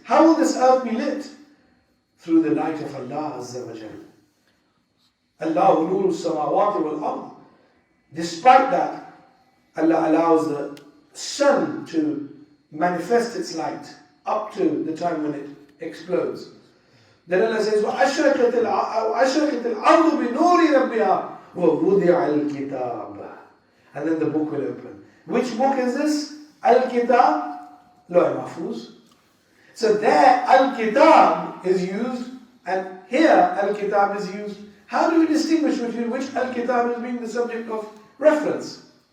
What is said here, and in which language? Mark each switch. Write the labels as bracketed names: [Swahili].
[English] How will this earth be lit? Through the light of Allah Azza wa Jal. [Arabic] Allahu nuru samawati wal ard. [English] Despite that, Allah allows the sun to manifest its light up to the time when it explodes. Then Allah says, [Arabic] وَأَشْرَقَتِ الْأَرْضُ بِنُورِ رَبِّهَا وَوُضِعَ الْكِتَابَ. [English] And then the book will open. Which book is this? Al-Kitab, Lawh Mahfuz. So there, Al-Kitab is used, and here, Al-Kitab is used. How do we distinguish between which Al-Kitab is being the subject of reference?